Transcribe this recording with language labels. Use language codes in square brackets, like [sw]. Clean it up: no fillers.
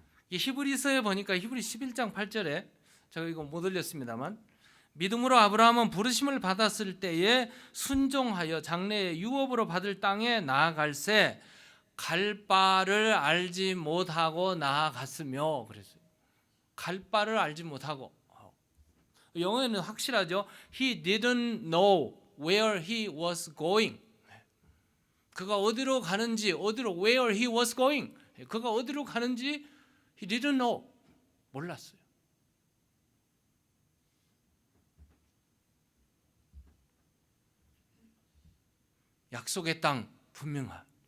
[ko] 히브리서에 보니까 히브리 11장 8절에 제가 이거 못 올렸습니다만 믿음으로 아브라함은 부르심을 받았을 때에 순종하여 장래의 유업으로 받을 땅에 나아갈새 갈 바를 알지 못하고 나아갔으며 그랬어요. 갈 바를 알지 못하고. 영어에는 확실하죠. [en] He didn't know where he was going. [ko] 그가 어디로 가는지 [en] where he was going. [ko] 그가 어디로 가는지 [en] he didn't know. [ko] 몰랐어요. 약속의 땅 분명한.